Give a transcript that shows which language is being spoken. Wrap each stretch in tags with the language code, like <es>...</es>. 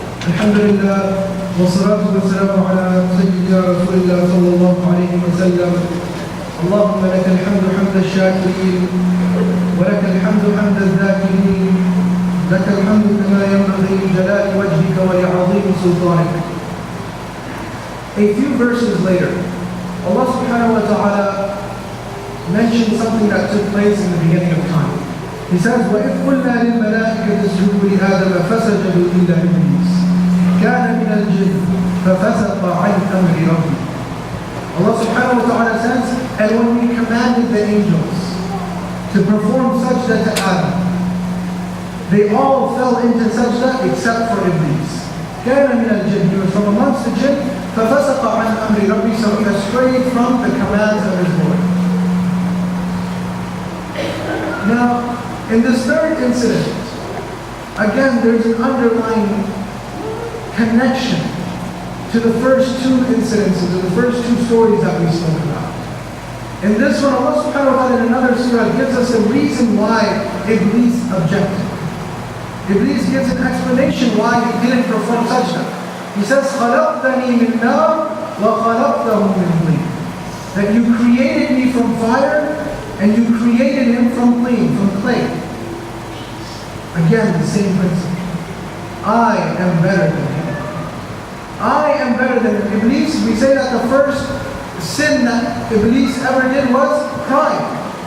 <ar>الحمد لله والصلاة والسلام على سيدنا رسول الله صلى الله عليه وسلم. اللهم لك الحمد حمد الشاكرين، ولك الحمد حمد الذاكرين، لك الحمد كما ينبغي لجلال وجهك ولعظيم سلطانك.</ar> <en>A few verses later, Allah subhanahu wa ta'ala mentioned something that took place in the beginning of time. He says,</en> <ar>وَإِذْ قُلْنَا لِلْمَلَائِكَةِ اسْجُدُوا لِآدَمَ فَسَجَدُوا إِلَّا إِبْلِيسَ كَانَ مِنَ الْجِنِّ فَفَسَقَ عَنْ أَمْرِ رَبِّهِ.</ar> <en>Allah subhanahu wa ta'ala says, and when we commanded the angels to perform sajda to Adam, they all fell into sajda except for Iblis.</en> <ar>كَانَ مِنَ الْجِنِّ,</ar> <en>he was from amongst the jinn,</en> <ar>فَفَسَقَ عَنْ أَمْرِ رَبِّهِ,</ar> <en>so he strayed from the commands of his Lord. Now, in this third incident, again, there's an underlying connection to the first two incidences, to the first two stories that we spoke about. In this one, Allah subhanahu wa ta'ala in another surah gives us a reason why Iblis objected. Iblis gives an explanation why he didn't perform sajda. He says,</en> <ar>خَلَقْتَنِي مِنْ نَارٍ وَخَلَقْتَهُ مِنْ طِينٍ.</ar> <en>That you created me from fire and you created him from clay. Again, the same principle. I am better than him. I am better than him. Iblis, we say that the first sin that Iblis ever did was pride.</en>